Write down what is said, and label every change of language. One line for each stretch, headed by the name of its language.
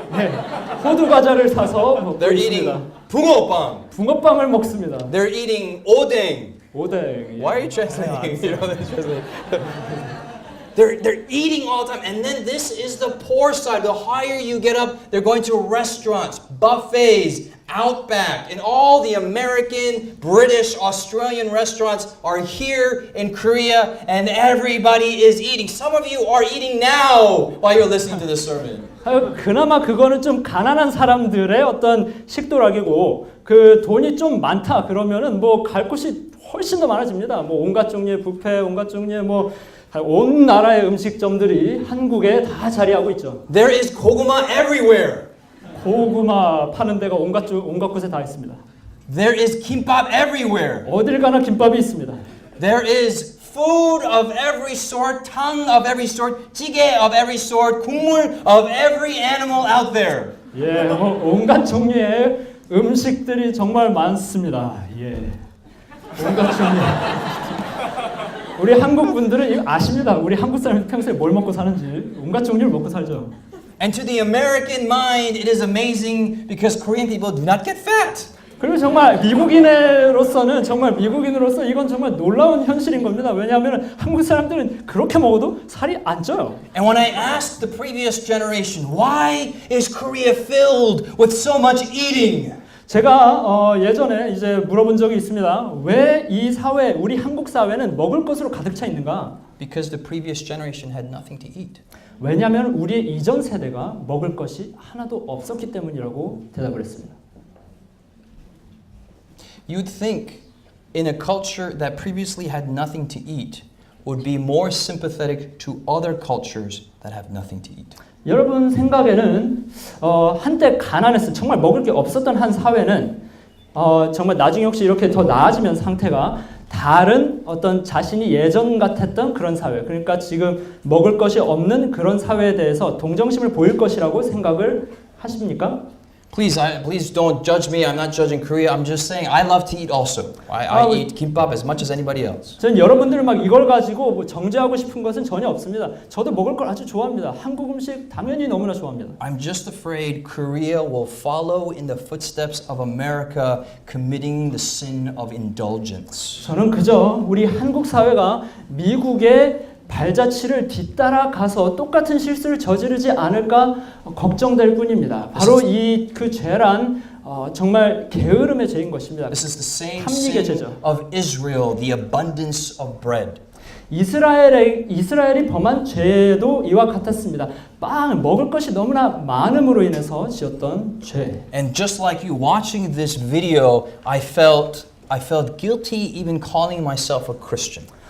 Korean: 네, 호두 과자를 사서 먹고
English: They're
Korean: 있습니다.
English: eating 붕어빵.
Korean: 붕어빵을 먹습니다.
English: They're eating 오뎅.
Korean: 오뎅.
English: Why are you translating? You know, they're eating all the time, and then this is the poor side. The higher you get up, they're going to restaurants, buffets, Outback, and all the American, British, Australian restaurants are here in Korea, and everybody is eating. Some of you are eating now while you're listening to this sermon.
Korean: 그나마 그거는 좀 가난한 사람들의 어떤 식도락이고, 그 돈이 좀 많다 그러면은 뭐 갈 곳이 훨씬 더 많아집니다. 뭐 온갖 종류의 뷔페, 온갖 종류의 뭐 온 나라의 음식점들이 한국에 다 자리하고 있죠.
English: There is koguma everywhere.
Korean: 고구마 파는 데가 온갖 곳에 다 있습니다.
English: There is kimbap everywhere.
Korean: 어딜 가나 김밥이 있습니다.
English: There is food of every sort, tongue of every sort, jjigae of every sort, 국물 of every animal out there.
Korean: 예, 온갖 종류의 음식들이 정말 많습니다. 예, 온갖 종류. 우리 한국 분들은 이거 아십니다. 우리 한국 사람이 평소에 뭘 먹고 사는지 온갖 종류를 먹고 살죠.
English: And to the American mind, it is amazing because Korean people do not get fat.
Korean: 그리고 정말 미국인으로서는 이건 정말 놀라운 현실인 겁니다. 왜냐하면 한국 사람들은 그렇게 먹어도 살이 안 쪄요.
English: And when I asked the previous generation, why is Korea filled with so much eating?
Korean: 제가 예전에 이제 물어본 적이 있습니다. 왜 이 사회, 우리 한국 사회는 먹을 것으로 가득 차 있는가?
English: Because the previous generation had nothing to eat.
Korean: 왜냐하면 우리의 이전 세대가 먹을 것이 하나도 없었기 때문이라고 대답을 했습니다.
English: You'd think in a culture that previously had nothing to eat would be more sympathetic to other cultures that have nothing to eat.
Korean: 여러분 생각에는 한때 가난했을 정말 먹을 게 없었던 한 사회는 정말 나중에 혹시 이렇게 더 나아지면 상태가 다른 어떤 자신이 예전 같았던 그런 사회, 그러니까 지금 먹을 것이 없는 그런 사회에 대해서 동정심을 보일 것이라고 생각을 하십니까?
English: Please don't judge me. I'm not judging Korea. I'm just saying I love to eat also. I eat kimbap as much as anybody else.
Korean: 전 여러분들 막 이걸 가지고 뭐 정죄하고 싶은 것은 전혀 없습니다. 저도 먹을 걸 아주 좋아합니다. 한국 음식 당연히 너무나 좋아합니다.
English: I'm just afraid Korea will follow in the footsteps of America, committing the sin of indulgence.
Korean: 저는 그저 우리 한국 사회가 미국의 발자취를 뒤따라가서 똑같은 실수를 저지르지 않을까 걱정될 뿐입니다. 바로 이 그 죄란 정말 게으름의 죄인 것입니다.
English: This is the same
Korean: 탐닉의
English: sin
Korean: 죄죠.
English: of Israel, the abundance of bread.
Korean: 이스라엘이 범한 죄도 이와 같았습니다. 먹을 것이 너무나 많음으로 인해서 지었던 죄.
English: And just like you watching this video, I felt guilty even calling myself a Christian.